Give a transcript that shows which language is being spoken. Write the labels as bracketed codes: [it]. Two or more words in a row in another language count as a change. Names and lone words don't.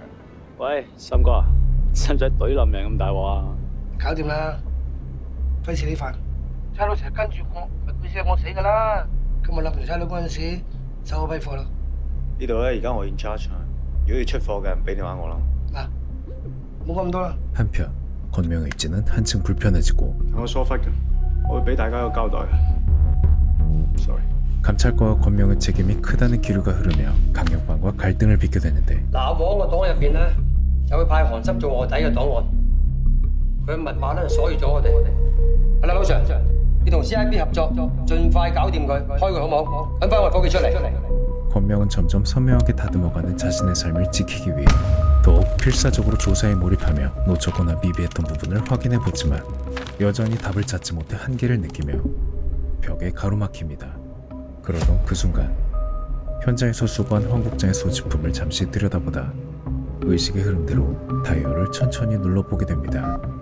[yue] 喂，森哥啊，使唔使懟冧命咁大鑊啊？搞掂啦，費事你煩。差佬成日跟住我，咪佢知我死㗎啦。今日立完差佬嗰陣時，收我批貨啦。呢度咧，而家我 [en] in charge， [yue] 如果要出貨嘅，俾電話我啦。嗱，冇咁多啦。 [ko] 한편 권명의 입지는 한층 불편해지고 [yue] 我疏忽嘅，我會俾大家一個交代。Sorry。 [ko] 감찰과와 권명의 책임이 크다는 기류가 흐르며 강력반과 갈등을 빚게 되는데 [yue] 嗱，我個黨入邊咧，就會派韓森做卧底嘅檔案，佢嘅密碼咧就鎖住咗我哋。係啦，老 Sir， 你同 CIB 合作，盡快搞掂佢，開佢好唔好？揾翻我伙計出嚟。 [ko] 권명은 점점 선명하게 다듬어가는 자신의 삶을 지키기 위해 더욱 필사적으로 조사에 몰입하며 놓쳤거나 미비했던 부분을 확인해보지만 여전히 답을 찾지 못해 한계를 느끼며 벽에 가로막힙니다. 그러던 그 순간 현장에서 수거한 황국장의 소지품을 잠시 들여다보다 의식의 흐름대로 다이얼을 천천히 눌러보게 됩니다.